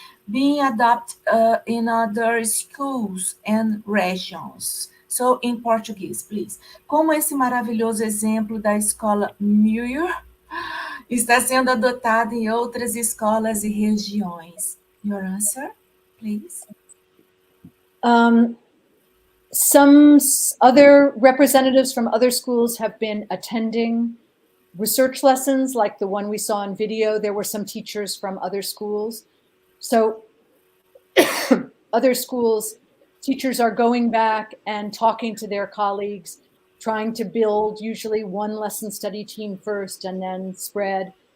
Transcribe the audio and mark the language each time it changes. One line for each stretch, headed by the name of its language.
English: being adopted in other schools and regions. So,
Portuguese: em português,
English: please.
Portuguese: Como esse maravilhoso exemplo da escola Muir está sendo adotado em outras escolas e regiões?
English: Your answer, please. Some other representatives from other schools have been attending research lessons like the one we saw in video. There were some teachers from other schools. So other schools, teachers are going back and talking to their colleagues, trying to build usually one lesson study team first and then spread.